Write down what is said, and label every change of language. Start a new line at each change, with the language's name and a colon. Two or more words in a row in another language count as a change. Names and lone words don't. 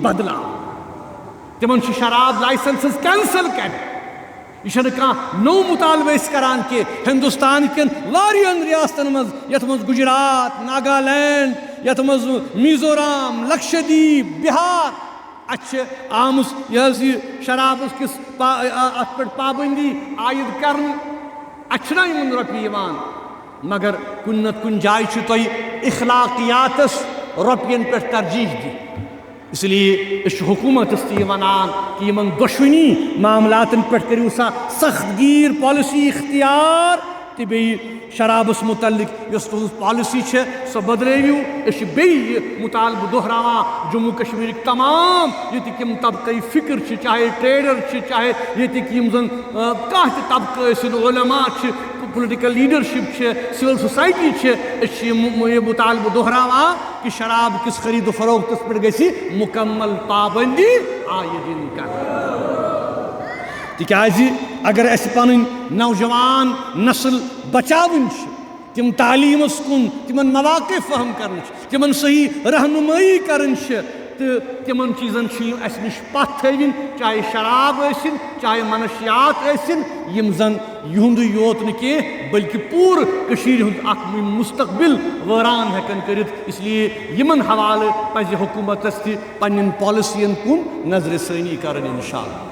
Kashmiri: بدلاوٕنۍ تِمن چھِ شراب
English: licenses cancel
Kashmiri: کرِ یہ چھنہٕ کانٛہہ نوٚو مُطالبہٕ أسۍ کران کینٛہہ ہندوستان کٮ۪ن واریاہن ریاستن منٛز یتھ منٛز گجرات ناگالینڈ یتھ منٛز میزورام لکشدیپ بہار اچھے آمٕژ یہ شرابس کس ات پہ پابندی عائد کرنے اچھنا یمن رۄپیہِ یِوان مگر کُنہِ نتہٕ کُنہِ جایہِ چھُ تۄہہِ اخلاقیاتس رۄپین پٮ۪ٹھ ترجیح دی
Urdu: اس لیے
Kashmiri: أسۍ چھِ حکوٗمتس تہِ یہِ ونان کہ یمن دۄشوٕنی معاملاتن پٮ۪ٹھ کٔرِو سا سخت گیٖر پالسی اختیار تہٕ بیٚیہِ شرابس متعلق یۄس تُہنٛز پالسی چھےٚ سۄ بدلٲیِو أسۍ چھِ بیٚیہِ یہِ مُطالبہٕ دۄہراوان جموں کشمیٖرٕکۍ تمام ییٚتِکۍ یِم طبقہٕ فکر چھِ چاہے ٹریڈر چھِ چاہے ییٚتِکۍ یِم زن کانٛہہ تہِ طبقہٕ ٲسِن علما چھِ
English: political leadership
Kashmiri: چھِ
English: civil society
Kashmiri: چھِ أسۍ چھِ یہِ مُطالبہٕ دۄہراوان کہ شراب کِس خرید و فروختس پٮ۪ٹھ گژھِ مُکمل پابندی عائد یِنۍ کرنہٕ تِکیٛازِ اگر اَسہِ پنٕنۍ نوجوان نسل بچاوٕنۍ چھِ تِم تعلیٖمس کُن تِمن مواقع فراہم کرنہٕ چھِ تِمن صحیح رہنمٲیی کرٕنۍ چھِ تہٕ تِمن چیٖزن چھِ یِم اَسہِ نِش پتھ تھٲوِنۍ چاہے شراب ٲسِن چاہے منشیات ٲسِن یِم زن یِہُنٛدُے یوت نہٕ کینٛہہ بلکہِ پوٗرٕ کٔشیٖرِ ہُنٛد اکھ مُستقبِل وٲران ہٮ۪کن کٔرِتھ
Urdu: اس لیے
Kashmiri: یِمن حوالہٕ پزِ حکوٗمتس تہِ پننٮ۪ن پالسین کُن نظرِ ثٲنی کرٕنۍ
Arabic: انشاء اللہ